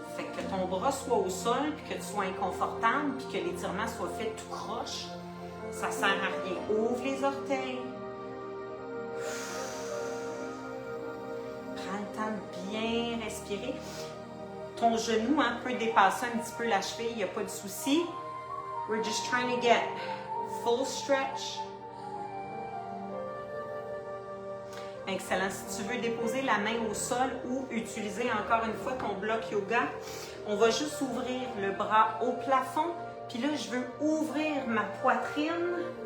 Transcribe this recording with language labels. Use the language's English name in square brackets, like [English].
[French] Fait que ton bras soit au sol, puis que tu sois inconfortable, puis que l'étirement soit fait tout croche, ça ne sert à rien. Ouvre les orteils. Prends le temps de bien respirer. Ton genou peut dépasser un petit peu la cheville, il n'y a pas de souci. [English] We're just trying to get full stretch. [French] Excellent. Si tu veux déposer la main au sol ou utiliser encore une fois ton bloc yoga, on va juste ouvrir le bras au plafond. Puis là, je veux ouvrir ma poitrine.